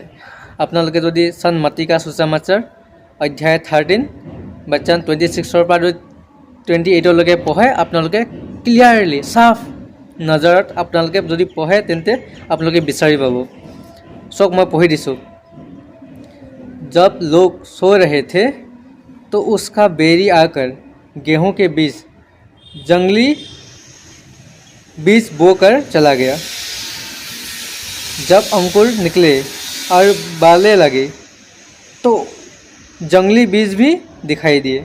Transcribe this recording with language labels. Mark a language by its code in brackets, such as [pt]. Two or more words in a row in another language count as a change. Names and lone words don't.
[as] আপোনালোকে যদি চান মাতিকা সুচামাচাৰ অধ্যায় 13 বচন 26 পৰা 28লৈকে পঢ়ে, আপোনালোকে ক্লিয়াৰলি চাফ নজৰত আপোনালোকে যদি পঢ়ে তেন্তে আপোনালোকে বিচাৰি পাব। চাওক, মই পঢ়ি দিছোঁ। [hi] जब लोग सो रहे थे तो उसका बेरी आकर गेहूं के बीच जंगली बीज बोकर चला गया। जब अंकुर निकले और बाले लगे तो जंगली बीज भी दिखाई दिए।